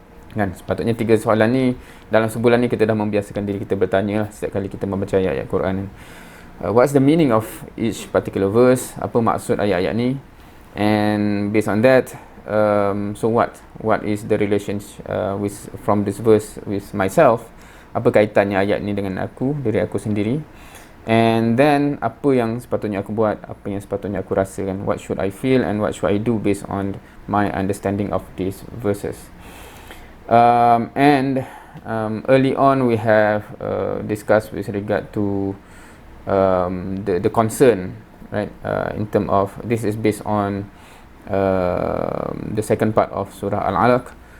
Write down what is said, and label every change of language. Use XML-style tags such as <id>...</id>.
<ms>Kan, sepatutnya 3 soalan ni dalam sebulan ni kita dah membiasakan diri kita bertanya lah setiap kali kita membaca ayat-ayat Quran.</ms> <en>What's the meaning of each particular verse?</en> <ms>Apa maksud ayat-ayat ni?</ms> <en>And based on that, so what is the relationship from this verse with myself?</en> <ms>Apa kaitannya ayat ni dengan aku, diri aku sendiri?</ms> <en>And then</en> <ms>apa yang sepatutnya aku buat, apa yang sepatutnya aku rasakan?</ms> <en>What should I feel and what should I do based on my understanding of these verses? And early on we have discussed with regard to the concern, right? In terms of, this is based on the second part of Surah Al-Alaq.</en>